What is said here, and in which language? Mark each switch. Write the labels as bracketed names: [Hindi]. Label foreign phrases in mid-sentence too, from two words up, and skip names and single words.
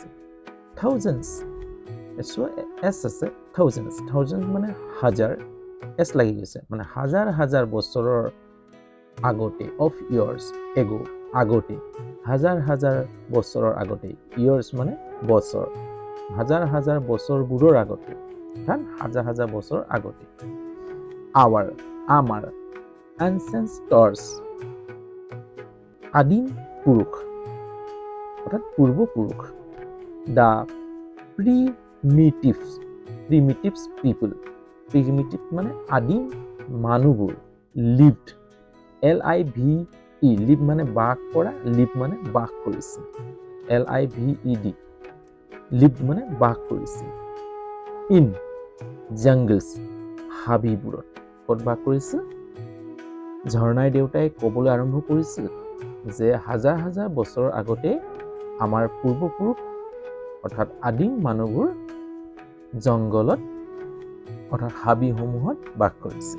[Assamese] থাউজেণ্ডছ, এছ আছে, থাউজেণ্ডছ মানে হাজাৰ, এছ লাগি গৈছে, মানে হাজাৰ হাজাৰ বছৰৰ আগতে, [English] of years ago, [Assamese] আগতে, হাজাৰ হাজাৰ বছৰৰ আগতে, ইয়াৰ্ছ মানে বছৰ, হাজাৰ হাজাৰ বছৰবোৰৰ আগতে, অৰ্থাৎ হাজাৰ হাজাৰ বছৰ আগতে। আমাৰ ancestors, আদিম পুৰুষ, অৰ্থাৎ পূৰ্বপুৰুষ। [English] the primitive people, primitive [Assamese] মানে আদিম মানুহবোৰ, lived, live মানে বাস কৰা, live মানে বাস কৰিছিল, [English] lived, lived [Assamese] মানে বাস কৰিছিল। [English] in jungles, [Assamese] হাবিবোৰত। ক'ত বাস কৰিছিল? ঝৰ্ণাৰ দেউতাই ক'বলৈ আৰম্ভ কৰিছিল যে হাজাৰ হাজাৰ বছৰৰ আগতে আমাৰ পূৰ্বপুৰুষ অৰ্থাৎ আদিম মানুহবোৰ জংগলত অৰ্থাৎ হাবিসমূহত বাস কৰিছিল।